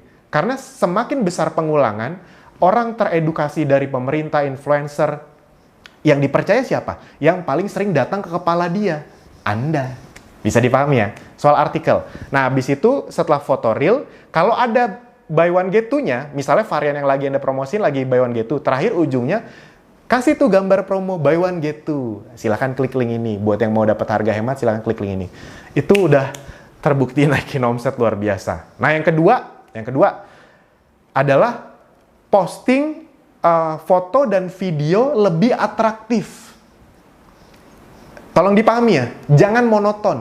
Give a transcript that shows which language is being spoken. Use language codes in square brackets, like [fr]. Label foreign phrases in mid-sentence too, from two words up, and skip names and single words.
[id] Karena semakin besar pengulangan, orang teredukasi dari pemerintah, influencer, yang dipercaya siapa? Yang paling sering datang ke kepala dia. Anda. Bisa dipahami ya? Soal artikel. Nah, habis itu setelah foto real, kalau ada [en] buy one get two-nya, [id] misalnya varian yang lagi Anda promosin lagi [en] buy one get two, [id] terakhir ujungnya, kasih tuh gambar promo [en] buy one get two. [id] Silahkan klik link ini. Buat yang mau dapat harga hemat, silahkan klik link ini. Itu udah terbukti naikin omset luar biasa. Nah, yang kedua adalah posting foto dan video lebih atraktif. Tolong dipahami ya, jangan monoton.